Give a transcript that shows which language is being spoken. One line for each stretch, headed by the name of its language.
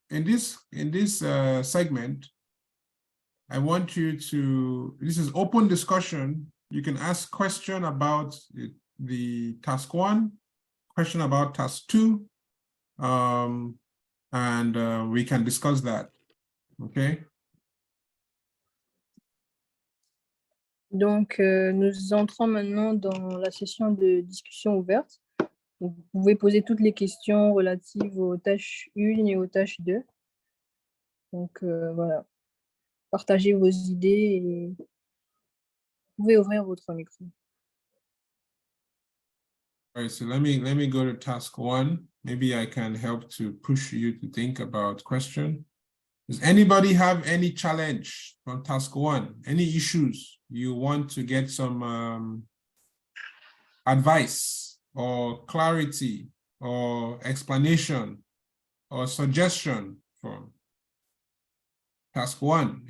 English: in this segment, I want you to, this is open discussion. You can ask question about the task 1, question about task 2, and we can discuss that, okay?
French: Donc, nous entrons maintenant dans la session de discussion ouverte. Donc, vous pouvez poser toutes les questions relatives aux tâches 1 et aux tâches 2. Donc, voilà. Partagez vos idées et vous pouvez ouvrir votre micro.
English: All right, so let me go to task 1. Maybe I can help to push you to think about question. Does anybody have any challenge on task 1? Any issues you want to get some advice or clarity or explanation or suggestion from task 1?